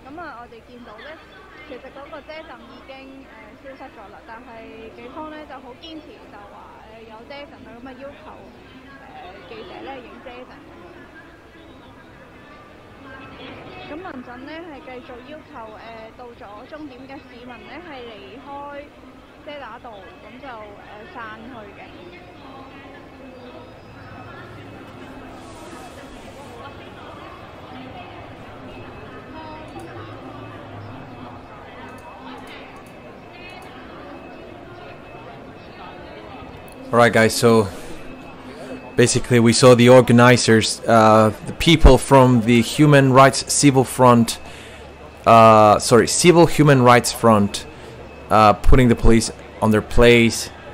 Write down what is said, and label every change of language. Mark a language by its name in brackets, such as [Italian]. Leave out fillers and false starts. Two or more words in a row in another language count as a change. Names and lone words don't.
[Cantonese] 咁我哋見到咧，其實嗰個遮陣已經消失咗啦，但係警方咧就好堅持就話有遮陣啊，咁啊要求記者咧影遮陣。咁民陣咧係繼續要求到咗終點嘅市民咧係離開遮打道，咁就散去嘅。 [English] Alright guys, so basically we saw the organizers, the people from the Human Rights Civil Front, Civil Human Rights Front, putting the police on their place.